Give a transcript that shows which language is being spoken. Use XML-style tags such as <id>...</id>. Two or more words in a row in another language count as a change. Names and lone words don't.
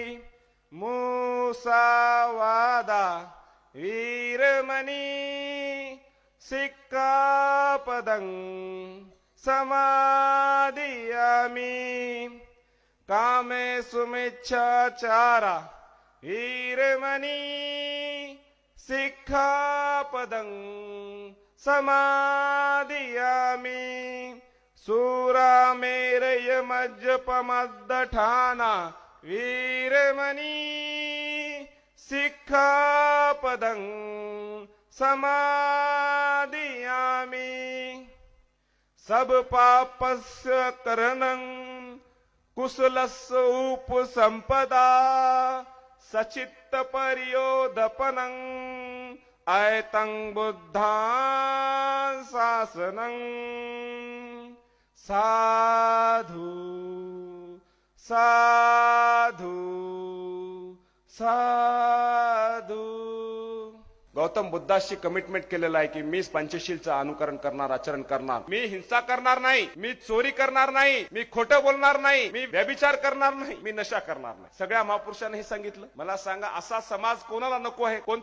<pi>मुसावादा वीरमणि सिक्खापदं समादियामि कामेषु मिच्छाचारा वीरमणि सिक्खापदं समादियामि सूरामेरय मज्जपमद्दठाना वीरमणि सिक्खापदं समादियामि सब पापस्य करणं कुशलस्य उपसंपदा सचित्त परियोधपनं ऐतं बुद्धां शासनं साधु साधु साधु।</pi> <mr>गौतम बुद्धाशी कमिटमेंट केलेला आहे की मी पंचशीलचं अनुकरण करणार, आचरण करणार, मी हिंसा करणार नाही, मी चोरी करणार नाही, मी खोटं बोलणार नाही, मी व्यभिचार करणार नाही, मी नशा करणार नाही। सगळ्या महापुरुषांनी हे सांगितलं। मला सांगा, असा समाज कोणाला नको आहे?</mr>